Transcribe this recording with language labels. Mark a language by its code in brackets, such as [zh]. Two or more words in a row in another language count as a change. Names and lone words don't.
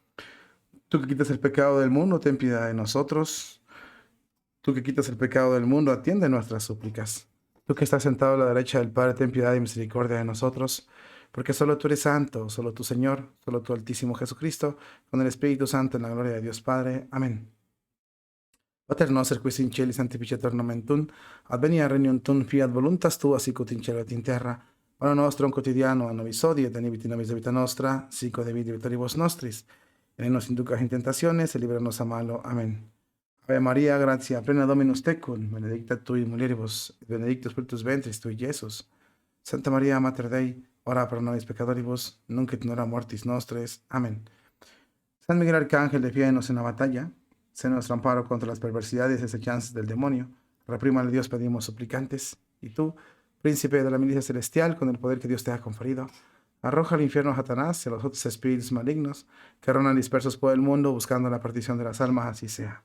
[es] Tú que quitas el pecado del mundo, ten piedad de nosotros. Tú que quitas el pecado del mundo, atiende nuestras súplicas. Tú que estás sentado a la derecha del Padre, ten piedad y misericordia de nosotros, porque solo tú eres santo, solo tú Señor, solo tú Altísimo Jesucristo, con el Espíritu Santo en la gloria de Dios Padre. Amén. [la] Pater noster qui in celis sanctificetur nomen tuum, advenia regnum tuum, fiat voluntas tua sicut in cielo et in terra. Panem nostrum quotidiano a nobis hodie, et dimitte nobis vita nostra, sic et vitabibus nostris. Et ne nos inducas in tentationes, et libera-nos a malo. Amén. Ave María, gratia plena Dominus tecum, benedicta tu in mulieribus, et benedictus fructus ventris tui, Iesus. Santa María, Mater Dei, ora pro nobis peccatoribus, nunc et in hora mortis nostres. Amén. [es] San Miguel Arcángel, defiéndonos en la batalla, sé nuestro amparo contra las perversidades y acechanzas del demonio. Reprímale Dios, pedimos suplicantes. Y tú, príncipe de la milicia celestial, con el poder que Dios te ha conferido, arroja al infierno a Satanás y a los otros espíritus malignos que rondan dispersos por el mundo buscando la perdición de las almas, así sea.